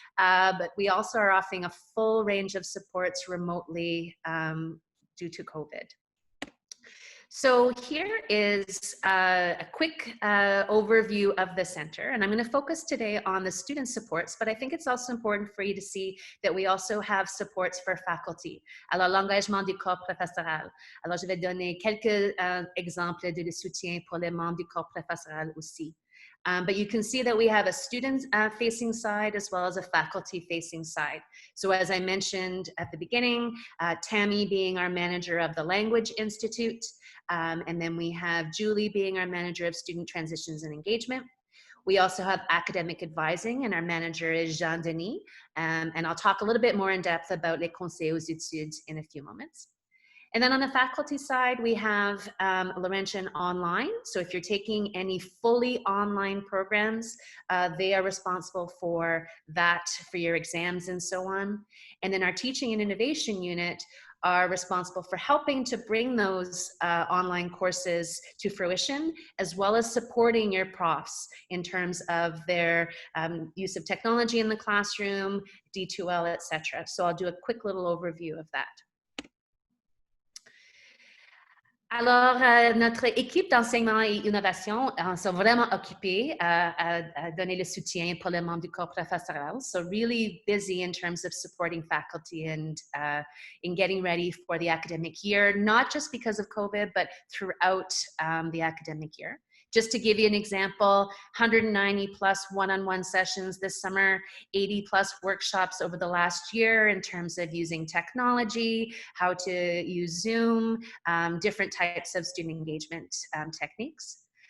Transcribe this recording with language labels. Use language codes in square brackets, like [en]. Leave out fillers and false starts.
[en] But we also are offering a full range of supports remotely due to COVID. So here is a quick overview of the center, and I'm going to focus today on the student supports, but I think it's also important for you to see that we also have supports for faculty. [fr] Alors, l'engagement du corps professoral. Alors, je vais donner quelques exemples de soutien pour les membres du corps professoral aussi. [en] But you can see that we have a student-facing side as well as a faculty-facing side. So as I mentioned at the beginning, Tammy being our manager of the Language Institute, and then we have Julie being our manager of student transitions and engagement. We also have academic advising, and our manager is Jean Denis. And I'll talk a little bit more in depth about [fr] les conseils aux études [en] in a few moments. And then on the faculty side, we have Laurentian Online. So if you're taking any fully online programs, they are responsible for that, for your exams and so on. And then our teaching and innovation unit are responsible for helping to bring those online courses to fruition, as well as supporting your profs in terms of their use of technology in the classroom, D2L, etc. So I'll do a quick little overview of that. [fr] Alors, notre équipe d'enseignement et innovation sont vraiment occupées à donner le soutien pour les membres du corps professoral. [en] So really busy in terms of supporting faculty and in getting ready for the academic year, not just because of COVID, but throughout the academic year. Just to give you an example, 190 plus one-on-one sessions this summer, 80 plus workshops over the last year in terms of using technology, how to use Zoom, different types of student engagement techniques.